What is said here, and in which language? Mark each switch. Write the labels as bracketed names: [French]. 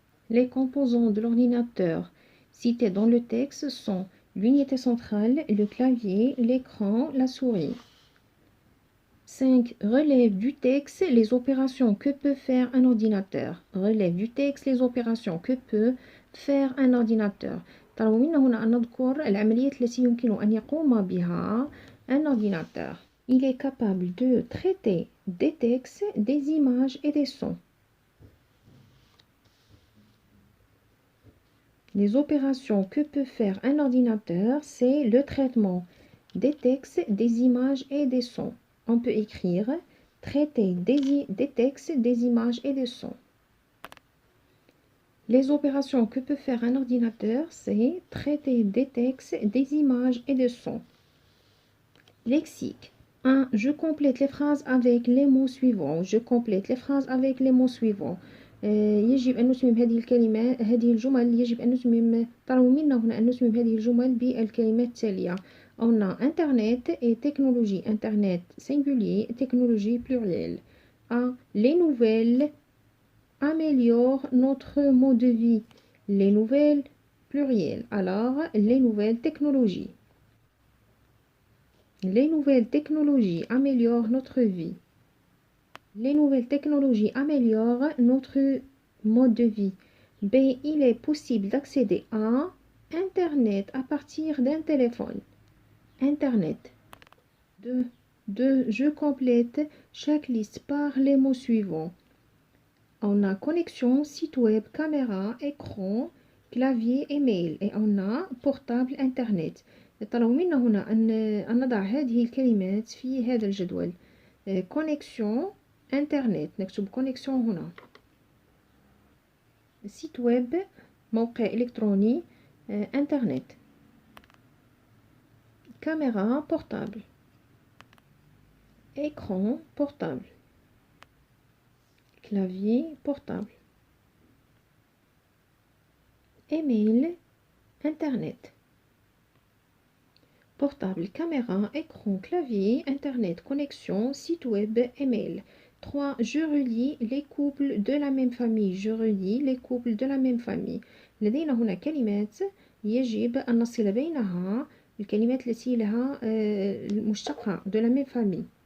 [French] Les composants de l'ordinateur cités dans le texte sont l'unité centrale, le clavier, l'écran, la souris. 5. Relève du texte les opérations que peut faire un ordinateur. Relève du texte les opérations que peut faire un ordinateur. [Arabic] طلبوا منا هنا أن نذكر العمليات التي يمكن أن يقوم بها un ordinateur. [French] Il est capable de traiter des textes, des images et des sons. Les opérations que peut faire un ordinateur, c'est le traitement des textes, des images et des sons. On peut écrire traiter des textes, des images et des sons. Les opérations que peut faire un ordinateur, c'est traiter des textes, des images et des sons. Lexique. 1. Je complète les phrases avec les mots suivants. Je complète les phrases avec les mots suivants. [Arabic] يجب أن نتمم هذه الكلمات، هذه الجمل يجب أن نتمم، طلبوا منا هنا أن نتمم هذه الجمل بالكلمات التالية. [French] On a Internet et technologie. Internet singulier, technologie pluriel. A. Les nouvelles améliorent notre mode de vie. Les nouvelles pluriel. Alors, les nouvelles technologies. Les nouvelles technologies améliorent notre vie. Les nouvelles technologies améliorent notre mode de vie. B. Il est possible d'accéder à Internet à partir d'un téléphone. Internet. 2. Je complète chaque liste par les mots suivants. On a connexion, site web, caméra, écran, clavier, email. Et on a portable, Internet. [Arabic] طلبوا منا هنا أن نضع هذه الكلمات في هذا الجدول. [French] connexion, Internet. [Arabic] نكتب connexion هنا. [French] site web, موقع إلكتروني, Internet. caméra, portable. écran, portable. clavier, portable. email, Internet. Portable, caméra, écran, clavier, Internet, connexion, site web, email. 3. Je relie les couples de la même famille. Je relie les couples de la même famille. [Arabic] لدينا هنا كلمات يجب أن نصل بينها الكلمات التي لها المشتقة [French] de la même famille.